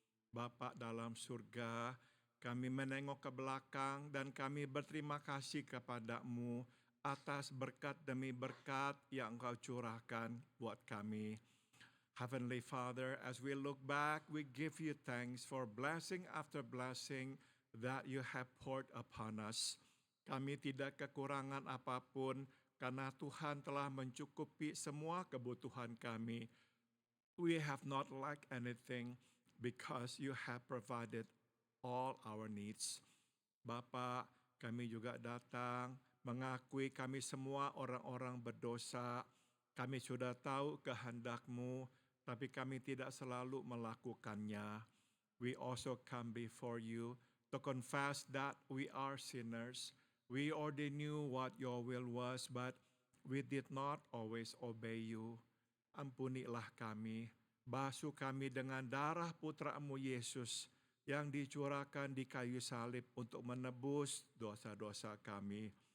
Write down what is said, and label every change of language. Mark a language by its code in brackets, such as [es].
[id] Bapak dalam surga, kami menengok ke belakang dan kami berterima kasih kepada-Mu atas berkat demi berkat yang Engkau curahkan buat kami. [en] Heavenly Father, as we look back, we give you thanks for blessing after blessing that you have poured upon us. [id] Kami tidak kekurangan apapun, karena Tuhan telah mencukupi semua kebutuhan kami. [en] We have not lacked anything because you have provided all our needs. [id] Bapa, kami juga datang mengakui kami semua orang-orang berdosa. Kami sudah tahu kehendak-Mu, tapi kami tidak selalu melakukannya. [en] We also come before you to confess that we are sinners. We already knew what your will was, but we did not always obey you. [id] Ampunilah kami, basuh kami dengan darah Putra-Mu Yesus yang dicurahkan di kayu salib untuk menebus dosa-dosa kami.